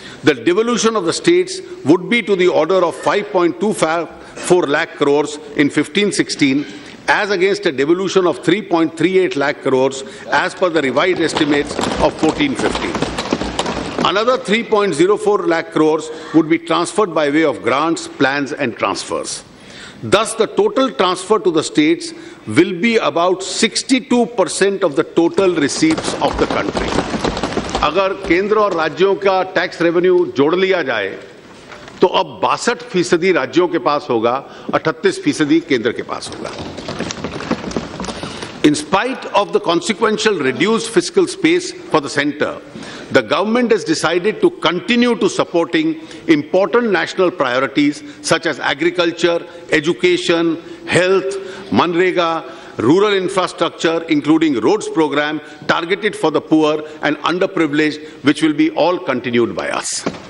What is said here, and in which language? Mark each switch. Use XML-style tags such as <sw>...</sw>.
<en>The devolution of the states would be to the order of 5.24 lakh crores in 15-16 as against a devolution of 3.38 lakh crores as per the revised estimates of 14-15. Another 3.04 lakh crores would be transferred by way of grants, plans and transfers. Thus, the total transfer to the states will be about 62% of the total receipts of the country.</en> <hi>अगर केंद्र और राज्यों का tax revenue जोड़ लिया जाए तो अब 62% राज्यों के पास होगा, 38% केंद्र के पास होगा.</hi> <en>In spite of the consequential reduced fiscal space for the centre, the government has decided to continue to supporting important national priorities such as agriculture, education, health, Manrega, rural infrastructure, including roads program targeted for the poor and underprivileged, which will be all continued by us.</en>